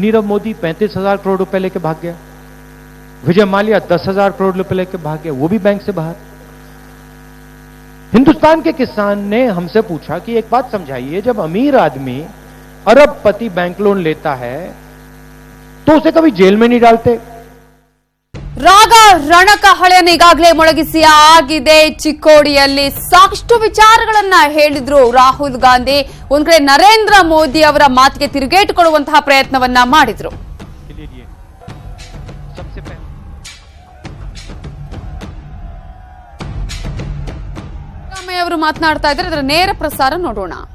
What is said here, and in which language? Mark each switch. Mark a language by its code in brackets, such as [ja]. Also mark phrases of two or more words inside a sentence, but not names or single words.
[hi] नीरव मोदी 35,000 करोड़ रुपए लेके भाग गया। विजय माल्या 10,000 करोड़ रुपए लेके भाग गया, वो भी बैंक से बाहर। हिंदुस्तान के किसान ने हमसे पूछा कि एक बात समझाइए, जब अमीर आदमी अरबपति [en] bank loan [hi] लेता है तो उसे कभी जेल में नहीं डालते? [kn] ರಾಗ ರಣಕಹಳೆಯನ್ನು ಈಗಾಗಲೇ ಮೊಳಗಿಸಿ ಆಗಿದೆ. ಚಿಕ್ಕೋಡಿಯಲ್ಲಿ ಸಾಕಷ್ಟು ವಿಚಾರಗಳನ್ನ ಹೇಳಿದ್ರು ರಾಹುಲ್ ಗಾಂಧಿ. ಒಂದ್ ಕಡೆ ನರೇಂದ್ರ ಮೋದಿ ಅವರ ಮಾತಿಗೆ ತಿರುಗೇಟು ಕೊಡುವಂತಹ ಪ್ರಯತ್ನವನ್ನ ಮಾಡಿದ್ರು. ಅವರು ಮಾತನಾಡ್ತಾ ಇದ್ದಾರೆ, ಅದರ ನೇರ ಪ್ರಸಾರ ನೋಡೋಣ.